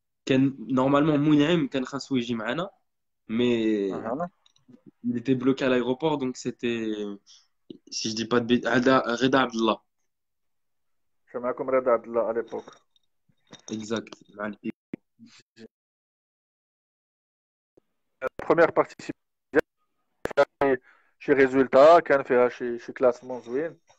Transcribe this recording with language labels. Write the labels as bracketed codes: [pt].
[ar] Normalement, Mounhaim كان خاصو يجي معنا, mais اها. [fr] il était bloqué à l'aéroport, donc c'était, si je dis pas de bêtises, Reda Abdallah. [ar] مشى معاكم رضا عبد الله على ليبوك. [fr] Exact. [ar] بروميير بارتيسيباسيون شي ريزولتا كان فيها شي كلاسمون زوين؟